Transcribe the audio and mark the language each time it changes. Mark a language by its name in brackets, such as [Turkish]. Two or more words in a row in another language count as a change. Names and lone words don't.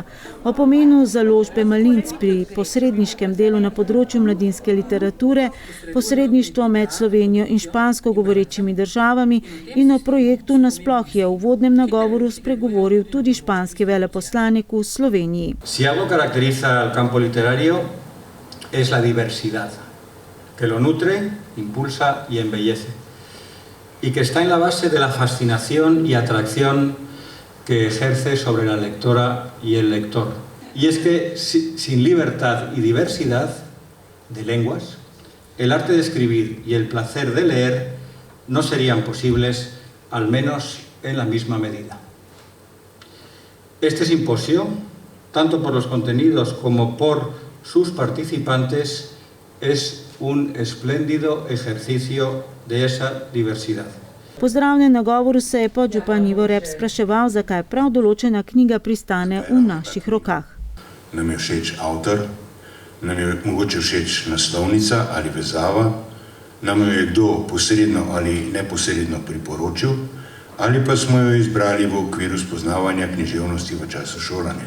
[Slovenian] O pomenu založbe Malinc pri posredniškem delu na področju mladinske literature, posredništvo med Slovenijo in špansko govorečimi državami in o projektu nasploh je v uvodnem nagovoru spregovoril tudi španski veleposlanik v Sloveniji. [Spanish] Caracteriza al campo literario es la diversidad, que lo nutre, impulsa y embellece, y que está en la base de la fascinación y atracción que ejerce sobre la lectora y el lector. Y es que sin libertad y diversidad de lenguas, el arte de escribir y el placer de leer no serían posibles, al menos en la misma medida. Este simposio, tanto por los contenidos como por sus participantes, es un espléndido ejercicio de esa diversidad. [Slovenian] Po zdravnem nagovoru se je podžupan Ivo Rep spraševal, zakaj prav določena knjiga pristane v naših rokah. Nam je všeč avtor, nam je mogoče všeč naslovnica ali vezava, nam jo je kdo posredno ali neposredno priporočil, ali pa smo jo izbrali v okviru spoznavanja književnosti v času šolanja.